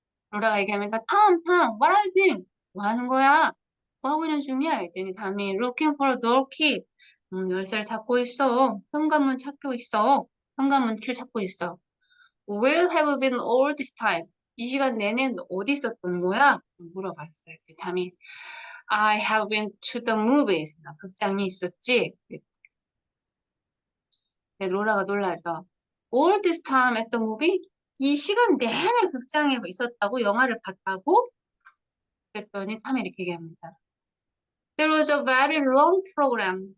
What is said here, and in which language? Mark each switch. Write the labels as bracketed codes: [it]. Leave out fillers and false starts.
[ko] 로라가 얘기하니까 탐, [en] what are you doing? [ko] 뭐 하는 거야? 뭐 하고 있는 중이야? 했더니 담이 [en] looking for a door key. [ko] 열쇠를 찾고 있어. 현관문 찾고 있어. 현관문 키를 찾고 있어. [en] Where have you been all this time? [ko] 이 시간 내내 너 어디 있었던 거야? 물어봤어요. [en] 담이 I have been to the movies. [ko] 나 극장에 있었지. 로라가 놀라서 [en] All this time at the movie? [ko] 이 시간 내내 극장에 있었다고? 영화를 봤다고? 그랬더니 탐이 이렇게 얘기합니다. [en] There was a very long program.